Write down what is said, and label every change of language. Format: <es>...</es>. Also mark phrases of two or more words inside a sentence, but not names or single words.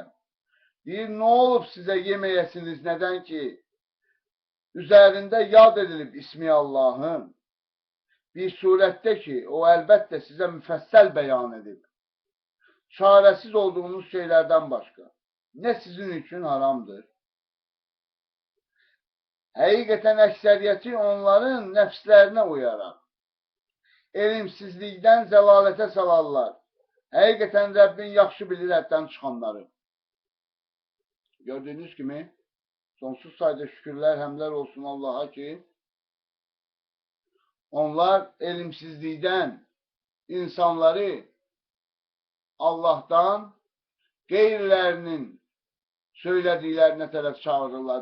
<tr>Deyir, ne olup size yemeyesiniz, neden ki üzerinde yad edilip ismi Allah'ın bir surette ki o elbette size müfessel beyan edip çaresiz olduğunuz şeylerden başka. Ne sizin için haramdır,</tr> <az>Həqiqətən əksəriyyəti onların nəfslərinə uyaraq, elmsizlikdən zəlalətə salarlar. Həqiqətən Rəbbin yaxşı bilir həddən çıxanları. Gördüyünüz kimi, sonsuz sayda şükürlər, həmdlər olsun Allaha ki, onlar elmsizlikdən insanları Allahdan qeyrilərinin söylədiklərinə tərəf çağırırlar.</az>